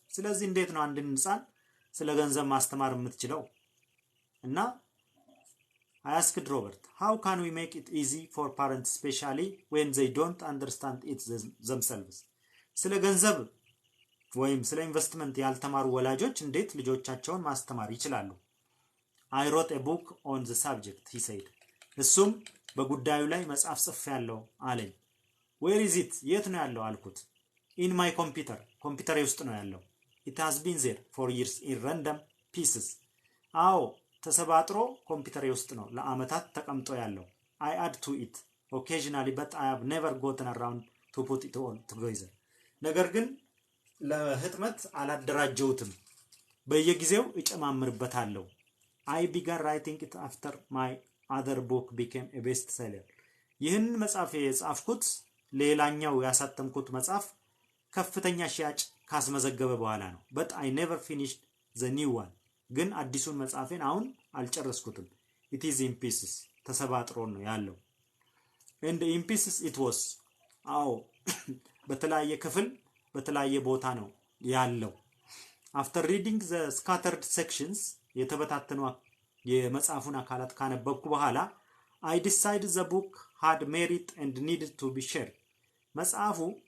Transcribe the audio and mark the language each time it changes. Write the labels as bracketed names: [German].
[Amharic] ስለዚህ እንዴት ነው አንድን ህፃን ስለ ገንዘብ ማስተማር የምትችለው? [English] እና I asked Robert, how can we make it easy for parents especially when they don't understand it themselves? [Amharic] ስለ ገንዘብ ወይም ስለ ኢንቨስትመንት ያልተማሩ ወላጆች እንዴት ልጆቻቸውን ማስተማር ይችላሉ? [English] I wrote a book on the subject, he said. [Amharic] እሱም በጉዳዩ ላይ መጽሐፍ ጽፌያለሁ አለኝ። [English] where is it? [Amharic] የት ነው ያለው አልኩት። [English] in my computer, [Amharic] ኮምፒውተሬ ውስጥ ነው ያለው። [English] it has been there for years in random pieces. [Amharic] አዎ ተሰባጥሮ ኮምፒውተሬ ውስጥ ነው ለአመታት ተቀምጦ ያለው። [English] I add to it occasionally but I have never gotten around to put it all together. [Amharic] ነገር ግን ለህትመት አላደራጀውትም። በየጊዜው እጨማምርበታለሁ። [English] I began writing it after my other book became a bestseller. [Amharic] ይህን መጽሐፍ የጻፍኩት ሌላኛው ያሳተምኩት መጽሐፍ ከፍተኛ ሽያጭ ካስመዘገበ በኋላ ነው። [English] but I never finished the new one [Amharic] ግን አዲሱን መጽሐፌን አሁን አልጨረስኩትም። [English] it is in pieces [Amharic] ተሰባጥሮ ነው ያለው [English] and in pieces it was [Amharic] አዎ በተለያየ ክፍል በተለያየ ቦታ ነው ያለው። [English] after reading the scattered sections [Amharic] የተበታተኑ የመጽሐፉን አካላት ካነበብኩ በኋላ [English] I decided the book had merit and needed to be shared [Amharic] መጽሐፉ